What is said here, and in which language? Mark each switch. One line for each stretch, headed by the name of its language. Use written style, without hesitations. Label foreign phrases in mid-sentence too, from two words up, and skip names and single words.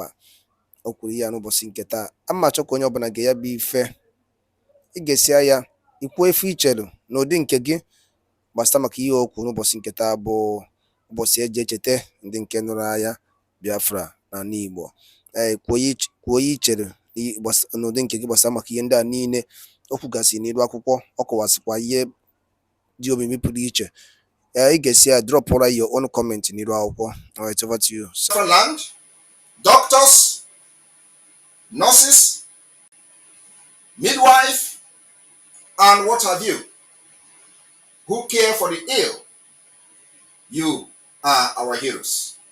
Igbo: O kwuru ya n'ụbọchị nke taa. Ama achọ ka onye ọbụla ga ya bụ ife ị ga-esia ya ikwuo efe ichere n'ụdị nke gị gbasịta maka ihe okwu n'ụbọchị nke taa bụ ụbọchị eji echeta ndị nke nụrụ agha Biafra n'ala Igbo. Kwuo ya ichere n'ụdị nke gị gbasara maka ihe ndị a niile o kwugasị n'iru akwụkwọ. Ọ kọwasịkwa ihe dị omimi pụrụ iche. Ị ga-esi ya drọpụra
English: your own comment
Igbo: n'iru akwụkwọ.
English: Alright, over to you. Land, doctors, nurses, midwife, and what have you, who care for the ill, you are our heroes.